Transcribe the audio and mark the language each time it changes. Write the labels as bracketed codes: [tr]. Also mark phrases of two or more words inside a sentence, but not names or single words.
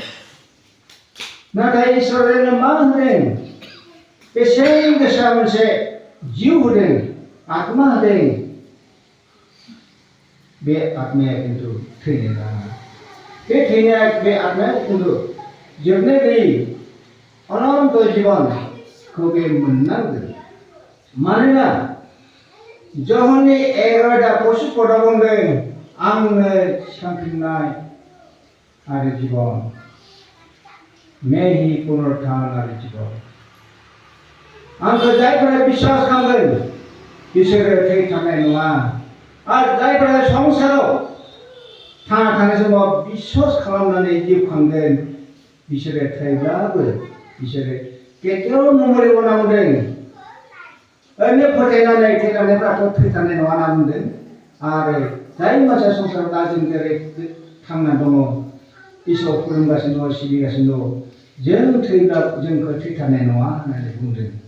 [brx] नाथाय इसोरा मा होदों बेसेन गोसा मोनसे जिउ होदों आत्मा होदों बे आत्माया किन्तु थैनो नाङा बे आत्माया किन्तु जोबनो गैयै अनन्त जीवनखौ बे मोननांगोन मानोना जहननि 11 पदआव बुंदों आंनो थिखांफिननाय आरो जीवन [hi] मैं ही पुनरुत्थान [brx] आरो जीवन आंखौ जायफोरा बिश्वास खालामगोन बिसोरो थैथारनाय नङा आरो जायफोरा संसाराव थांना थानाय समाव बिश्वास खालामनानै जिउ खांगोन बिसोरो थैब्लाबो बिसोरो केতিয়াव नमरि होनना बुंदों ओरैनो फोथायनानै थैनानैब्लाथ' थैथारनाय नङा होनना बुंदों आरो जाय मानसिया संसाराव दा जों जेरै थांना दङ इसोर खुलुमगासिनो दङ सिबिगासिनो दङ जों थैब्ला जोंखौ थैथारनाय नङा होननानै बुंदों